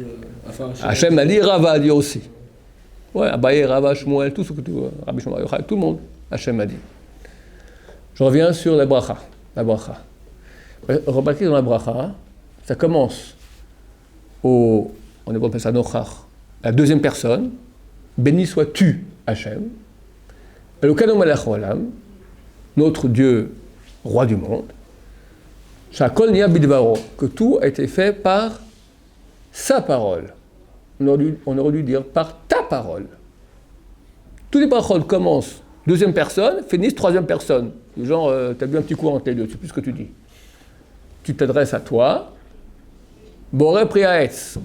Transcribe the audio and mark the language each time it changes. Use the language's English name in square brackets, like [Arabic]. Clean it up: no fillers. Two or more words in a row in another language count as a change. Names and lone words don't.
[French] Hachem a dit, Rava a dit aussi. Ouais, Abaye, Rava, Shmuel, tout ce que tu veux. Rabbi Shmuel, tout le monde. Hachem a dit. Je reviens sur la bracha. Remarquez dans la bracha, ça commence on appelle ça Nochach, la deuxième personne. Béni sois-tu, [Hebrew] השם. אלוקינו מלך העולם, [French] notre Dieu, roi du monde. [Hebrew] שהכל נהיה בדברו, [French] que tout a été fait par sa parole. On aurait dû dire par ta parole. Tous les brachot commencent deuxième personne, finissent troisième personne. Genre, tu as bu un petit coup entre les deux, tu sais plus ce que tu dis. Tu t'adresses à toi. [Hebrew] בורא פרי העץ.